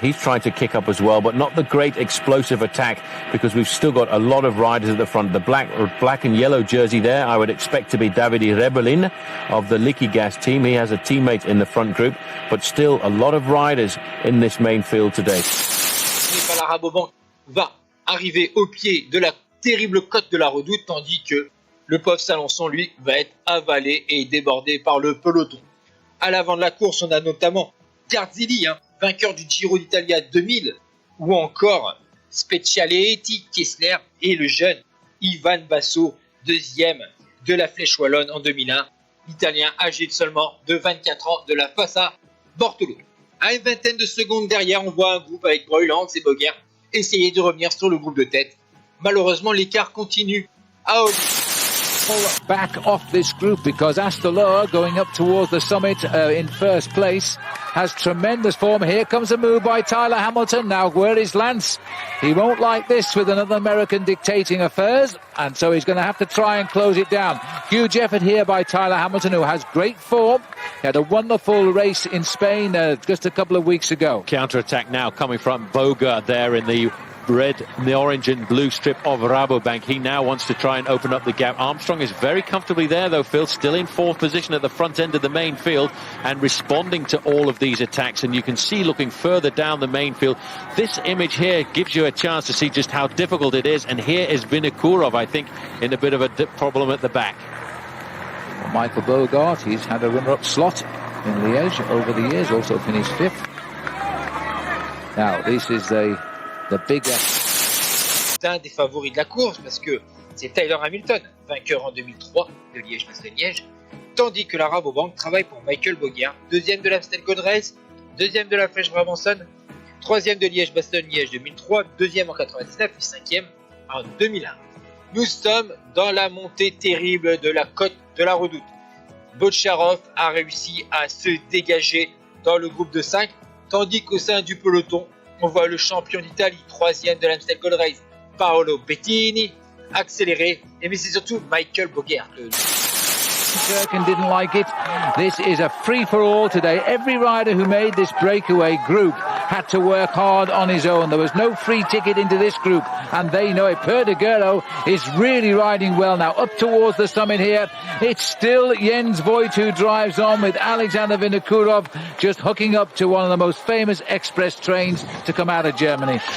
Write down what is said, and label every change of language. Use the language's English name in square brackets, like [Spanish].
[English] He's trying to kick up as well, but not the great explosive attack, because we've still got a lot of riders at the front. The black and yellow jersey there, I would expect to be Davide Rebellin of the Liquigas team. He has a teammate in the front group, but still a lot of riders in this main field today. [French] La Rabobank va arriver au pied de la terrible côte de la Redoute, tandis que le pauvre Salençon, lui, va être avalé et débordé par le peloton. À l'avant de la course, on a notamment Garzili, vainqueur du Giro d'Italia 2000, ou encore Specialetti, Kessler et le jeune Ivan Basso, deuxième de la Flèche Wallonne en 2001, l'Italien âgé de seulement de 24 ans de la Fassa Bortolo. À une vingtaine de secondes derrière, on voit un groupe avec Bruylands et Bogert essayer de revenir sur le groupe de tête. Malheureusement, l'écart continue à augmenter. [English] pull back off this group because Astor going up towards the summit in first place has tremendous form. Here comes a move by Tyler Hamilton. Now where is Lance? He won't like this with another American dictating affairs, and so he's going to have to try and close it down. Huge effort here by Tyler Hamilton, who has great form. He had a wonderful race in Spain just a couple of weeks ago. Counter-attack now coming from Boga there in the red, the orange and blue strip of Rabobank. He now wants to try and open up the gap. Armstrong is very comfortably there though, Phil, still in fourth position at the front end of the main field and responding to all of these attacks. And you can see looking further down the main field, this image here gives you a chance to see just how difficult it is. And here is Vinokurov, I think, in a bit of a problem at the back. Well, Michael Bogart, he's had a runner-up slot in Liège over the years, also finished fifth. Now, this is the big... [French] C'est un des favoris de la course parce que c'est Tyler Hamilton, vainqueur en 2003 de Liège-Bastogne-Liège, tandis que la Rabobank travaille pour Michael Bogert, deuxième de l'Amstel Gold Race, deuxième de la Flèche Brabançonne, troisième de Liège-Bastogne-Liège 2003, deuxième en 99 et cinquième en 2001. Nous sommes dans la montée terrible de la côte de la Redoute. Bocharov a réussi à se dégager dans le groupe de 5, tandis qu'au sein du peloton, on voit le champion d'Italie, troisième de l'Amstel Gold Race, Paolo Bettini, accéléré, mais c'est surtout Michael Bogert. [English] Durkin didn't like it. This is a free-for-all today. Every rider who made this breakaway group had to work hard on his own. There was no free ticket into this group, and they know it. Perdiguero is really riding well now. Up towards the summit here, it's still Jens Voigt who drives on with Alexander Vinokurov just hooking up to one of the most famous express trains to come out of Germany.